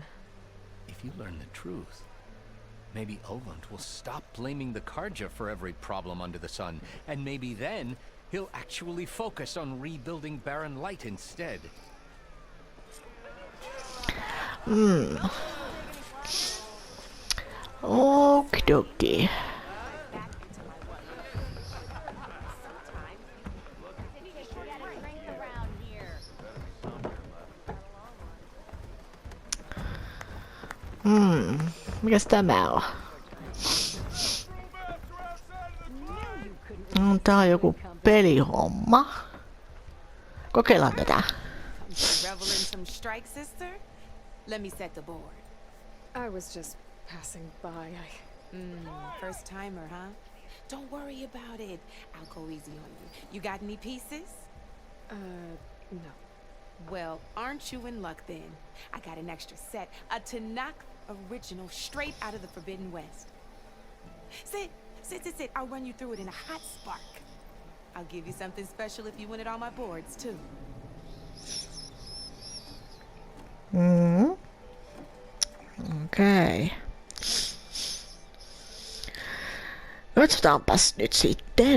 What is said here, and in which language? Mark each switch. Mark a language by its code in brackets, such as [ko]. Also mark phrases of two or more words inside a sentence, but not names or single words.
[en] If you learn the truth, maybe Ulvund will stop blaming the Karja for every problem under the sun, and maybe then he'll actually focus on rebuilding barren light instead. Okie dokie. [fi] Mikäs tämä on? Tää on joku pelihomma. Kokeillaan tätä. [en] Revel in some strike, sister? Let me set the board. I was just passing by. First timer, huh? Don't worry about it. I'll go easy on you. You got any pieces? No. Well, aren't you in luck then? I got an extra set, a Tanakh original straight out of the Forbidden West. Sit. I'll run you through it in a hot spark. I'll give you something special if you win it on my boards, too. [fi] Okei. Katsotaanpas nyt sitten.